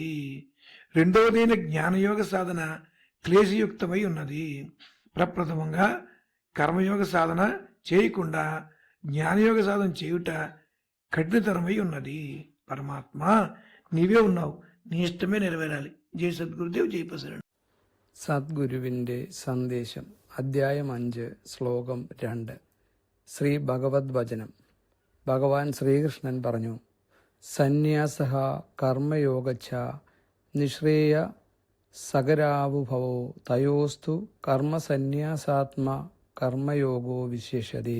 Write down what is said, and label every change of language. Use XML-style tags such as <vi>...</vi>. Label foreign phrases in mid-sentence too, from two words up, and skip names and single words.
<te>రెండవదైన జ్ఞానయోగ సాధన క్లేశయుక్తమై ఉన్నది. ప్రప్రథమంగా కర్మయోగ సాధన చేయకుండా జ్ఞానయోగ సాధన చేయుట కఠినతరమై ఉన్నది. పరమాత్మ నీవే ఉన్నావు, నీ ഇഷ്ടമേ నెరవేరాలి.</te> <ml>ജയ് സദ്ഗുരുദേവ്, ജയ് പ്രസരണം. സദ്ഗുരുവിൻ്റെ സന്ദേശം, അധ്യായം 5, ശ്ലോകം 2. ശ്രീ ഭഗവത് വചനം. ഭഗവാൻ ശ്രീകൃഷ്ണൻ പറഞ്ഞു,</ml> <sa>സന്യാസഃ കർമ്മയോഗച്ഛ നിശ്രേയ സകരാവുഭവോ തയോസ്തു കർമ്മസന്യാസാത്മ കർമ്മയോഗോ വിശേഷതി.</sa>